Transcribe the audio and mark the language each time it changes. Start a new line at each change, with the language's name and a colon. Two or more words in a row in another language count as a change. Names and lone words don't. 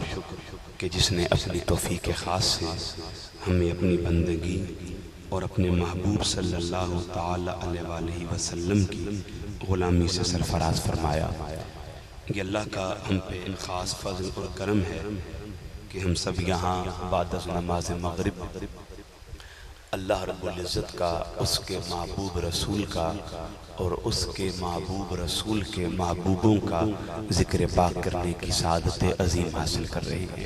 Hindi: कि जिसने अपनी तौफीक ख़ास से हमें अपनी बंदगी और अपने महबूब
Arabic: صلى الله تعالى عليه وسلم
Hindi: की ग़ुलामी से सरफराज फरमाया। ये अल्लाह का हम पे ख़ास फ़ज़ल और करम है कि हम सब यहाँ बाद नमाज मग़रिब अल्लाह
Arabic: رب العزة
Hindi: का, उसके महबूब रसूल का और उसके महबूब रसूल के महबूबों का ज़िक्र पाक करने की सादत अज़ीम हासिल कर रहे हैं।